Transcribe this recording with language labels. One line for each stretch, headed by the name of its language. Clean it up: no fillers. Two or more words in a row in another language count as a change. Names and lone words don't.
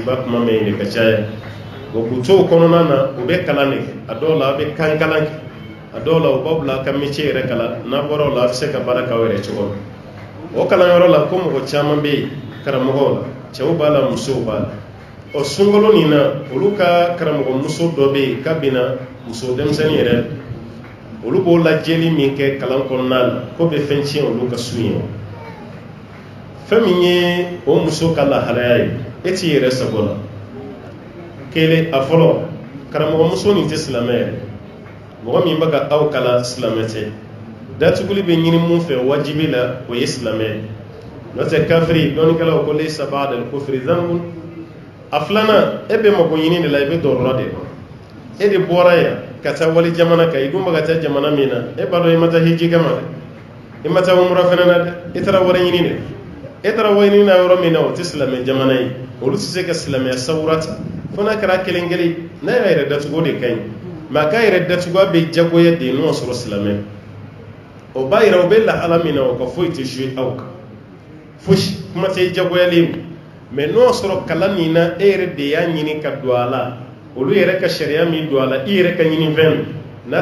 Bambara: b'a kuma mɛn yen de ka caya k'u to o kɔnɔna na u bɛ kalan de kɛ a dɔw la a bɛ kan kalan kɛ a dɔw la u b'aw bila ka métier yɛrɛ kalan n'a bɔra o la a bɛ se ka baara k'aw yɛrɛ cogo min o kalanyɔrɔ la ko mɔgɔ caman bɛ yen karamɔgɔw la cɛw b'a la musow b'a la o sunkalo nin na olu ka karamɔgɔ muso dɔ bɛ yen k'a bɛna muso denmisɛnnin yɛrɛ olu b'o lajɛli min kɛ kalan kɔnɔna la ko bɛ fɛn tiɲɛ olu ka su ye fɛn min ye o muso ka lahalaya ye e t'i yɛrɛ sago la kelen a fɔlɔ karamɔgɔ muso nin tɛ silamɛ yɛrɛ mɔgɔ min bɛ ka aw kalan silamɛ tɛ datuguli bɛ ɲini mun fɛ wajibi la o ye silamɛ ye n'o tɛ kafiri dɔnnikɛlaw ko
Arabic: ليس بعد الكفر ذنب
Bambara: a filanan e bɛ mako ɲini de la i bɛ dɔrɔrɔ de kɔnɔ e de bɔra yan ka taa wali jamana kan i dun bɛ ka taa jamana min na e b'a dɔn i ma taa hiji kɛ ma dɛ i ma taa umra fana na dɛ i taara wari ɲini de e taara wari ɲini na yɔrɔ min na o tɛ silamɛ jamana ye olu tɛ se ka silamɛya sawura ta fo n'a kɛra kelen kelen n'a y'a yɛrɛ datugu de ka ɲi mais a ka yɛrɛ datugu bɛ jagoya de n'o sɔrɔ silamɛ o b'a yira o bɛ lahala min na o ka foyi tɛ jouer aw kan fosi kuma tɛ jagoyalen mais n'o sɔrɔ kalan nin na e yɛrɛ de y'a ɲini ka don a la olu yɛrɛ ka sariya min don a la i yɛrɛ ka ɲini fɛn n'a